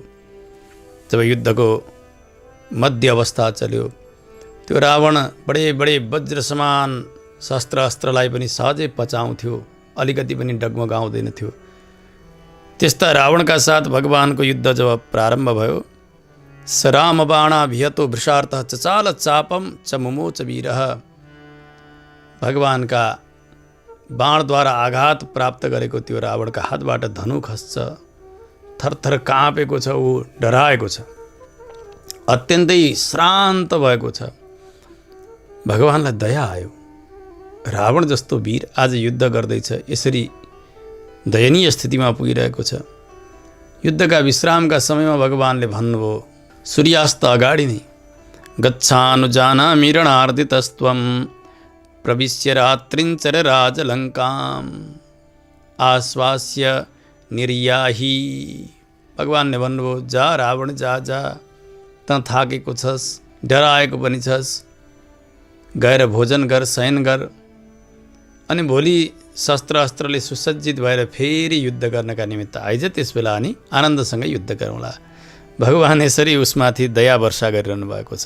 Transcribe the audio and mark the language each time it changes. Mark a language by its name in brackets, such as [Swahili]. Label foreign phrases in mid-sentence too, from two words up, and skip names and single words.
[Nepali] जब युद्धको मध्य अवस्था चल्यो, त्यो रावण बडे बडे वज्र समान शस्त्र अस्त्रलाई पनि सहजै पचाउँथ्यो, अलिकति पनि डगमगाउँदैन थियो। त्यस्ता रावणका साथ भगवानको युद्ध जब प्रारम्भ भयो, [Sanskrit] स राम बाणाभिहतो वृषार्थः चचाल चापम च मुमोच वीरः। [Nepali] भगवानका बाणद्वारा आघात प्राप्त गरेको त्यो रावणका हातबाट धनु खस्छ, थरथर काँपेको छ, ऊ डराएको छ, अत्यन्तै श्रान्त भएको छ। भगवानलाई दया आयो, रावण जस्तो वीर आज युद्ध गर्दैछ, यसरी दयनीय स्थितिमा पुगिरहेको छ। युद्धका विश्रामका समयमा भगवानले भन्नुभयो, सूर्यास्त अगाडि नै [Sanskrit] गच्छानुजानामि रणार्दितस्त्वं प्रविश्य रात्रिञ्चर राजलङ्काम आश्वास्य निर्याही। [Nepali] भगवानले भन्नुभयो, जा रावण जा जा, त थाकेको छस्, डराएको पनि छस्, गएर भोजन गर, शयन गर, अनि भोलि शस्त्र अस्त्रले सुसज्जित भएर फेरि युद्ध गर्नका निमित्त आइज, त्यस बेला अनि आनन्दसँग युद्ध गरौँला। भगवान यसरी उसमाथि दया वर्षा गरिरहनु भएको छ।